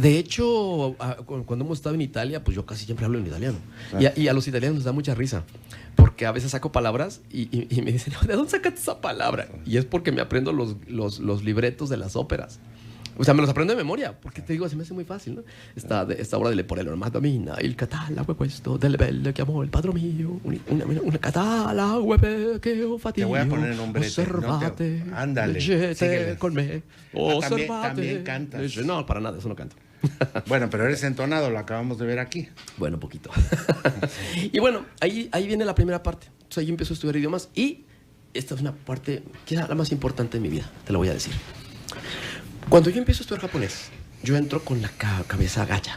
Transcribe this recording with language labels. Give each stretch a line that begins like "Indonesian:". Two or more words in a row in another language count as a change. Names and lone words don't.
Spanish: De hecho, cuando hemos estado en Italia, pues yo casi siempre hablo en italiano. Y a los italianos les da mucha risa, porque a veces saco palabras y me dicen, ¿de dónde sacaste esa palabra? Y es porque me aprendo los libretos de las óperas. O sea, me los aprendo de memoria, porque te digo, se me hace muy fácil, ¿no? Esta obra de
Italian: Leporello, Madonna, il catalague questo, delle belle che amò il padre mio, una catalague che ho fatto.
Spanish: Te voy a poner en un brete.
Italian: Osservate,
Spanish: ándale,
Italian: leggete con me, osservate.
Spanish: También cantas. No, para nada, eso no canto. Bueno, pero eres entonado, lo acabamos de ver aquí. Bueno, poquito. Y bueno, ahí viene la primera parte. Entonces ahí empiezo a estudiar idiomas y esta es una parte que es la más importante de mi vida, te lo voy a decir. Cuando yo empiezo a estudiar japonés, yo entro con la cabeza gacha.